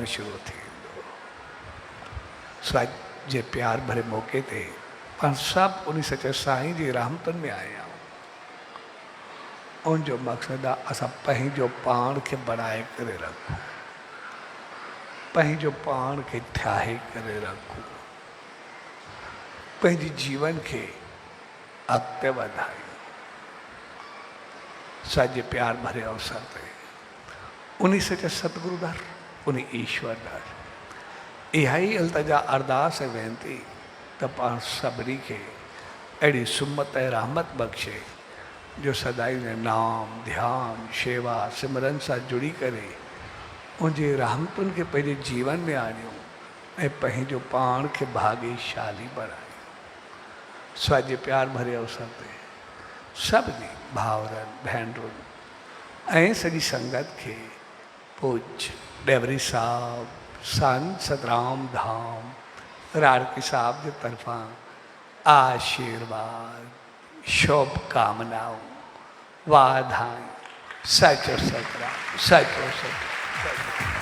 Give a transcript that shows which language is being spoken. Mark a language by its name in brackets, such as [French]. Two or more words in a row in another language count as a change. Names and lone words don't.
[Sindhi] शुरू थींदो स्वाज जे प्यार भरे मौक़े ते पाण सभु उन सचे साईं जी रहमतुनि में आया आहियूं उनजो मक़सदु आहे असां पंहिंजो पाण खे बणाए करे रखूं पंहिंजो पाण खे ठाहे करे रखूं पंहिंजी जीवन खे अॻिते वधायूं साजे प्यार भरे अवसर ते उन सचे सतगुरु दर उन ईश्वर दर इहा ई अल्तजा अरदास ऐं वेनती त पाण सभिनी खे अहिड़ी सुमत ऐं रहमत बख़्शे जो सदाई उन नाम ध्यान शेवा सिमरन सां जुड़ी करे उनजी रहमतुनि खे पंहिंजे जीवन में आणियूं ऐं पंहिंजो पाण खे भाग्यशाली बणायूं स्वाजे प्यार भरे अवसर ते सभिनी भाउरनि भेनरुनि ऐं सॼी संगत खे पूज्य डेवरी साहब संत सतराम धाम राड़की साहब की तरफा आशीर्वाद शुभ कामनाओं वाधाएं सचो सतरा सचो सच